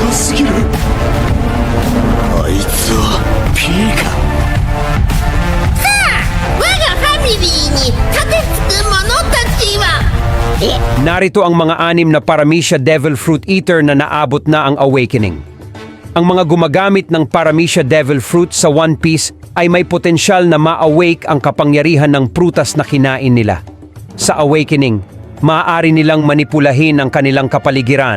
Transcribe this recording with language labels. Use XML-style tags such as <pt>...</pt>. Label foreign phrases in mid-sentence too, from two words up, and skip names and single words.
<ja>すぎる。あいつは P か。我がファミリーに盾つく者たちは</ja> <tl>Narito ang mga 6 na Paramecia Devil Fruit Eater na naabot na ang Awakening. Ang mga gumagamit ng Paramecia Devil Fruit sa One Piece ay may potensyal na ma-awake ang kapangyarihan ng prutas na kinain nila. Sa Awakening, maaari nilang manipulahin ang kanilang kapaligiran.</tl>